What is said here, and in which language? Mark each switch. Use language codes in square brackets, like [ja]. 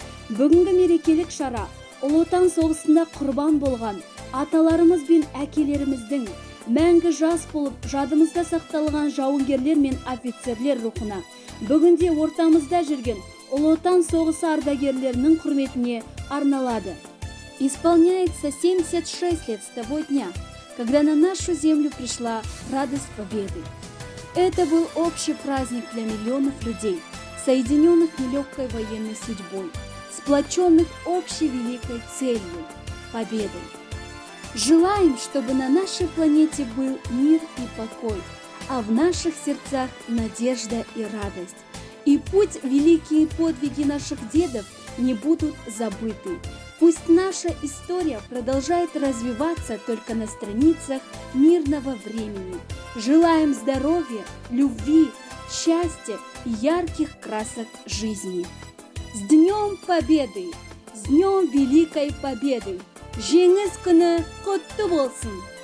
[kk] Бүгінгі мерекелік шара Ұлы Отан соғысында құрбан болған аталарымыз бен әкелеріміздің мәңгі жас болып жадымызда сақталған жауынгерлер мен офицерлер рухына, бүгінде ортамызда жүрген Ұлы Отан соғысы ардагерлерінің құрметіне арналады. [ru] Исполняется 76 лет с того дня, когда на нашу землю пришла радость победы. Это был общий праздник для миллионов людей, соединенных нелегкой военной судьбой, сплоченных общей великой целью – победой. Желаем, чтобы на нашей планете был мир и покой, а в наших сердцах надежда и радость. И путь великие подвиги наших дедов не будут забыты. Пусть наша история продолжает развиваться только на страницах мирного времени. Желаем здоровья, любви, счастья и ярких красок жизни. С Днем Победы! С Днем Великой Победы! [kk] Жеңіс күні құтты болсын!